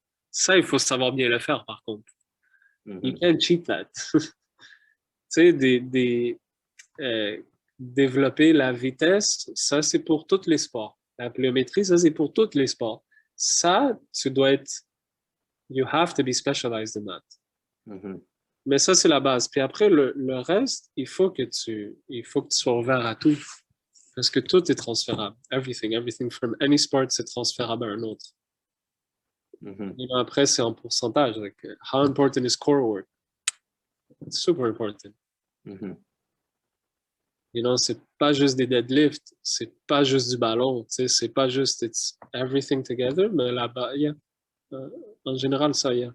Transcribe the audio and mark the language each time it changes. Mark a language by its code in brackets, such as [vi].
[fr] Ça, il faut savoir bien le faire, par contre. [en] You can't cheat that. [fr] Tu sais, développer la vitesse, ça, c'est pour tous les sports. La pliométrie, ça, c'est pour tous les sports. Ça, tu dois être... [en] You have to be specialized in that. [fr] Mais ça, c'est la base. Puis après, le reste, il faut que tu sois ouvert à tout. Parce que tout est transférable. [en] Everything from any sport, [fr] c'est transférable à un autre. Après, c'est en pourcentage. [en] Like, how important is core work? It's super important. [fr] C'est pas juste des deadlifts, c'est pas juste du ballon, c'est pas juste [en] it's everything together, [fr] mais là-bas, en général, ça,